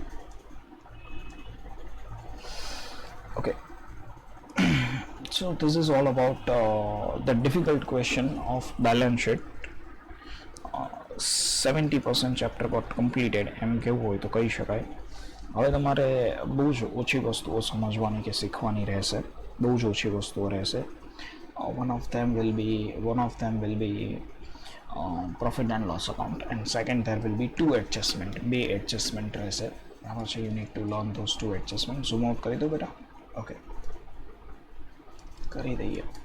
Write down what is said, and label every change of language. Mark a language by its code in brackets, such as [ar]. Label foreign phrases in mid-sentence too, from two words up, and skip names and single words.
[en] okay so this is all about the difficult question of balance sheet 70% chapter got completed [gu] એમ કેવું હોય તો કહી શકાય હવે તમારે બહુ જ ઓછી વસ્તુઓ સમજવાની કે શીખવાની રહેશે બહુ જ ઓછી વસ્તુઓ રહેશે [en] one of them will be profit and loss account and second there will be two adjustment [gu] બે adjustment રહેશે બરાબર છે [en] you need to learn those two adjustment zoom out [gu] કરી દો બેટા okay કરી દઈએ